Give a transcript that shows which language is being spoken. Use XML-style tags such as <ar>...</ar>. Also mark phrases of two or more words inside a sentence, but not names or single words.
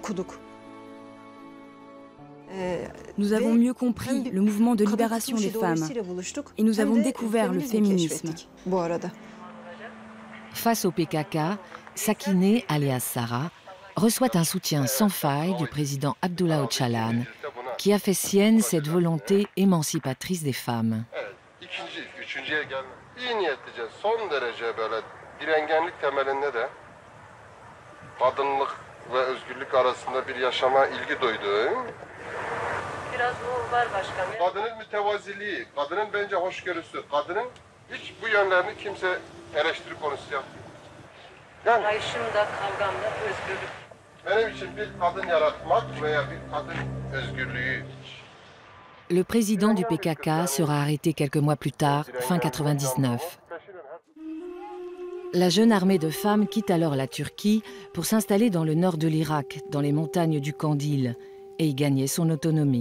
<fr>Nous avons mieux compris le mouvement de libération des femmes et nous avons découvert le féminisme. Face au PKK, Sakineh, alias Sarah, reçoit un soutien sans faille du président Abdullah Öcalan, qui a fait sienne cette volonté émancipatrice des femmes.</fr> <tr>Kadının mütevaziliği, kadının bence hoşgörüsü, kadının hiç bu yönlerini kimse eleştiri konusu yapmıyor. Yani kavgamda özgürlük. Benim için bir kadın yaratmak veya bir kadın özgürlüğü.</tr> <fr>Le président du PKK sera arrêté quelques mois plus tard, fin 99. La jeune armée de femmes quitte alors la Turquie pour s'installer dans le nord de l'Irak, dans les montagnes du Kandil, et y gagner son autonomie.</fr>